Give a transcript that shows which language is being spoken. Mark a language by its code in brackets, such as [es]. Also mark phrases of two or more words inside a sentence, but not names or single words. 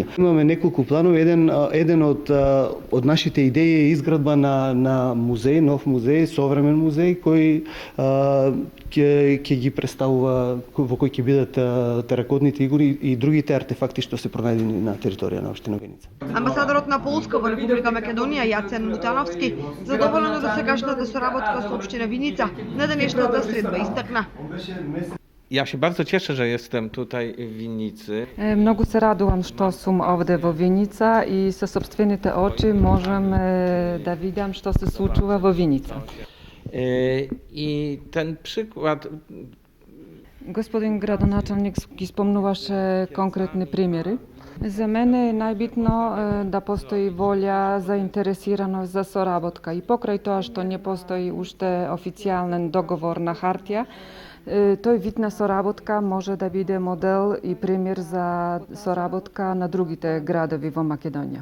[mk] Имаме неколку планови, еден од нашите идеи е изградба на музеј, нов музеј, современ музеј кој ќе ги представува, во кој ќе бидат теракотните игри и другите артефакти што се пронајдени на територија на општина Виница. Амбасадорот на Полска во Република Македонија Јацен Мутановски задоволен од досегашната соработка со општина Виница на денешната средба истакна. [pl] Ja się bardzo cieszę, że jestem tutaj w Winnicy. [mk] Многу се радујем што сам овде во Винница и са сопствените очи можем да видим што се случува во Винница. [pl] I ten przykład... [mk] Господин градоначалник ги спомнуваше конкретни примери. За мене е најбитно да постои волја, заинтересираност за соработка. И покрај тоа што не постои уште официјален договор на хартија, тој вид на соработка може да биде модел и пример за соработка на другите градови во Македонија.